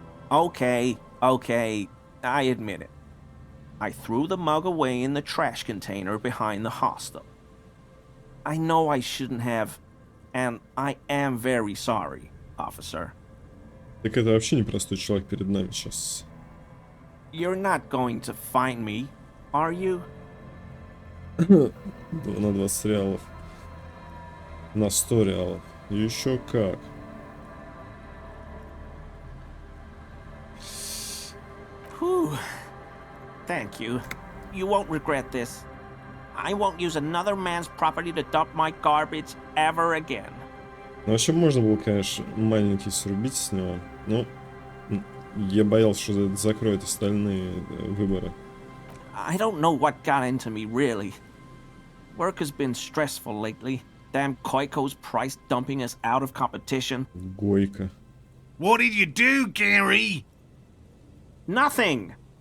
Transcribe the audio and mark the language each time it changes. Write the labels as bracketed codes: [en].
[en] Okay, I admit it. I threw the mug away in the trash container behind the hostel. I know I shouldn't have, and I am very sorry, officer. [ru] Так это вообще непростой человек перед нами сейчас. [en] You're not going to find me, are you? [ru] На 20 реалов. На 100 реалов. Еще как. [en] Whew. Thank you. You won't regret this. I won't use another man's property to dump my garbage ever again. [ru] Ну, вообще можно было, конечно, маленький срубить с него, но я боялся, что это закроет остальные выборы. [en] I don't know what got into me, really. Work has been stressful lately. Damn Koiko's price dumping us out of competition. [ru] Гойка. [en] What did you do, Gary? Nothing.